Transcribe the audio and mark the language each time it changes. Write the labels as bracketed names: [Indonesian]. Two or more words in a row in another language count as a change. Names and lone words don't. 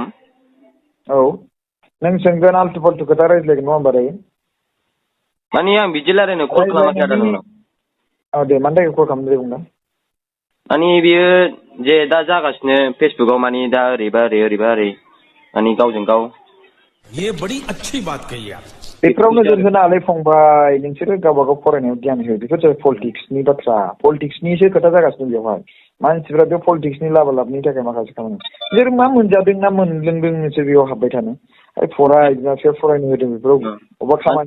[Bodo] औ नों सोंगोन [Hindi] आल्टु फाल्टु [Bodo] खोथा रायज्लायगोन नङा होमबा दायो माने आं बिदि रायलायनो कल खालामाखै आदा नोंनाव औ दे मानि थाखाय कल खालामदों दे बुंना माने बियो जे दा जागासिनो फेसबुकआव माने दा ओरैबा ओरै माने गावजों गाव [Hindi] ये बड़ी अच्छी बात कही आप [Bodo] बेफोराव नोजोर होनानै फंबाय नोंसोरो गावबा गाव फरायनायाव ध्यान हो बेफोर जाबाय पलिटिक्सनि बाथ्रा पलिटिक्सनिसो खोथा जागासिनो बेवहाय मानसिफ्रा बे पलिटिक्सनि लाबनि थाखाय माखासे खामानि बिसोर मा मोनजादों ना मोनलोंदों नोंसोर बेयाव हाबबाय थानो फराय बिमा बिफाया फरायनो होदों बेफोराव अबेबा खामानि